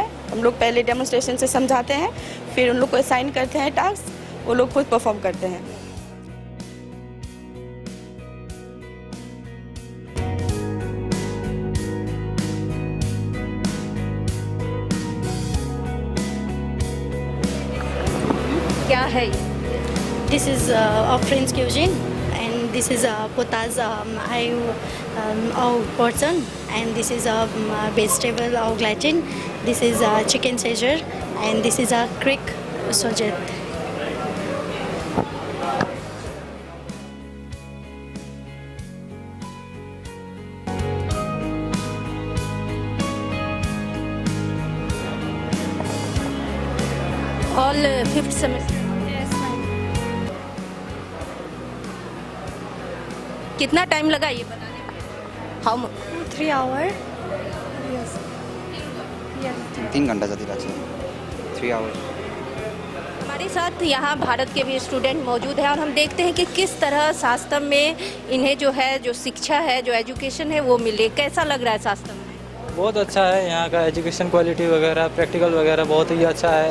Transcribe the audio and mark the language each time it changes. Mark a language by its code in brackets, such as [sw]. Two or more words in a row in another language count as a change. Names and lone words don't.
[hi] हम लोग पहले डेमोस्ट्रेशन से समझाते हैं, फिर उन लोग को असाइन करते हैं टास्क, वो लोग खुद परफॉर्म करते हैं। क्या है? [en] This is a French cuisine, and this is a potage au portion, and this is a vegetable au gratin. This is a chicken Caesar, and this is a creek saujet. All 5th semester. [hi] कितना टाइम लगा ये बनाने में? [en] हाउ 3 hours. [ne] 3 घंटा जति लाग्छ, [en] 3 hours. [hi] हमारे साथ यहाँ भारत के भी स्टूडेंट मौजूद हैं और हम देखते हैं कि किस तरह सास्तम में इन्हें जो है, जो शिक्षा है, जो एजुकेशन है वो मिले। कैसा लग रहा है सास्तम में? बहुत अच्छा है, यहाँ का एजुकेशन क्वालिटी वगैरह, प्रैक्टिकल वगैरह बहुत ही अच्छा है।